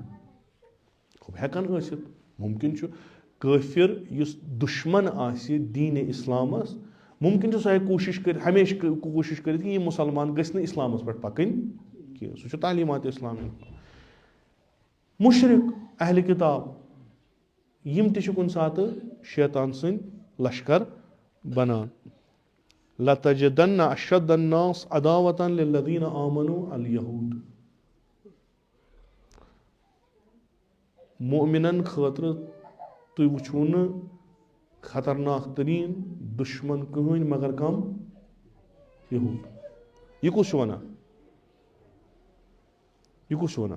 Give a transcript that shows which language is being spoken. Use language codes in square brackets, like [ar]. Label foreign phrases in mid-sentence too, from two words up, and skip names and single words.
[ks] ہٮ۪کان ٲسِتھ مُمکِن چھُ کٲفِر یُس دُشمن آسہِ دیٖنہِ اِسلامَس مُمکِن چھُ سُہ ہیٚکہِ کوٗشِش کٔرِتھ ہمیشہٕ کوٗشِش کٔرِتھ کہِ یِم مُسلمان گٔژھۍ نہٕ اِسلامَس پٮ۪ٹھ پَکٕنۍ کینٛہہ. سُہ چھُ تعلیٖمات اِسلامی. مُشرِق اہلِ کِتاب یِم تہِ چھِ کُنہِ ساتہٕ شیطان سٕنٛدۍ لشکر بنان. [ar] لَتَجِدَنَّ أَشَدَّ النَّاسِ عَدَاوَةً لِلَّذِينَ آمَنُوا الْيَهُودُ. [ks] مُؤمِنَن خٲطرٕ تُہۍ وٕچھو نہٕ خطرناک تریٖن دُشمن کٕہٕنۍ مگر کم یہوٗد. یہِ کُس چھُ وَنان؟ یہِ کُس چھُ وَنان؟